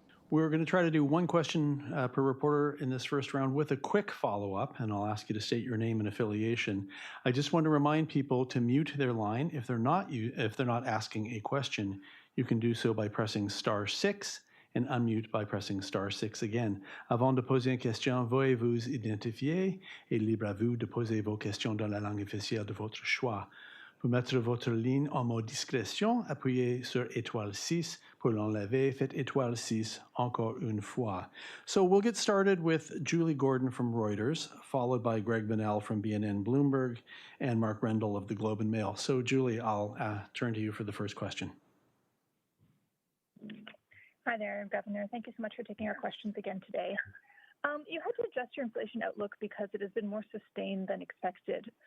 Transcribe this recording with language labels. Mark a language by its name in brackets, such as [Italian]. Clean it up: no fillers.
[English] We're going to try to do one question per reporter in this first round with a quick follow-up, and I'll ask you to state your name and affiliation. I just want to remind people to mute their line if they're not asking a question. You can do so by pressing *6 and unmute by pressing *6 again. [French] Avant de poser une question, veuillez vous identifier et libre à vous de poser vos questions dans la langue officielle de votre choix. Pour mettre votre ligne en mode discrétion, appuyez sur étoile 6. Pour l'enlever, faites étoile 6 encore une fois. [English] So we'll get started with Julie Gordon from Reuters, followed by Greg Bonnell from BNN Bloomberg, and Mark Rendell of the Globe and Mail. So Julie, I'll turn to you for the first question. Hi there, Governor. Thank you so much for taking our questions again today. You had to adjust your inflation outlook because it has been more sustained than expected.